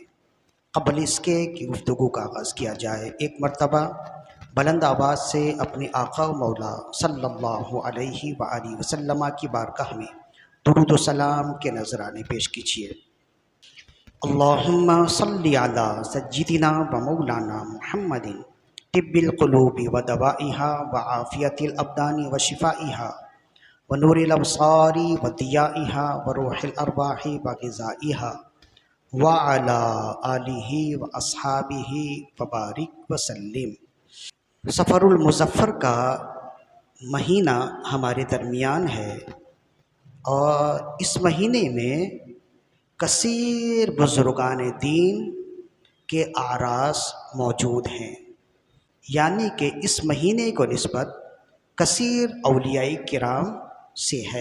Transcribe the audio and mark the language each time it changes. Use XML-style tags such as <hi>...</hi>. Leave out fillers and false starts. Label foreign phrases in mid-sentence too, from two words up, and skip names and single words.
<ur>قبل اس کے کہ گفتگو کا آغاز کیا جائے، ایک مرتبہ بلند آواز سے اپنے آقا و مولا</ur> <ar>صلی اللہ علیہ وآلہ وسلم</ar> <ur>کی بارگاہ میں درود و سلام کے نذرانے پیش کیجیے۔</ur> <ar>اللہم صلی علی سیدنا و مولانا محمد طب القلوب و دوائہا و عافیت الابدان و شفائہا ونور الابصار و ضیائہا و روح الارواح و غذائہا وعلی آلہ و اصحابہ وبارک وسلم۔</ar> <ur>سفر المظفر کا مہینہ ہمارے درمیان ہے اور اس مہینے میں کثیر بزرگان دین کے اعراس موجود ہیں، یعنی کہ اس مہینے کو نسبت کثیر اولیاء کرام سے ہے۔</ur>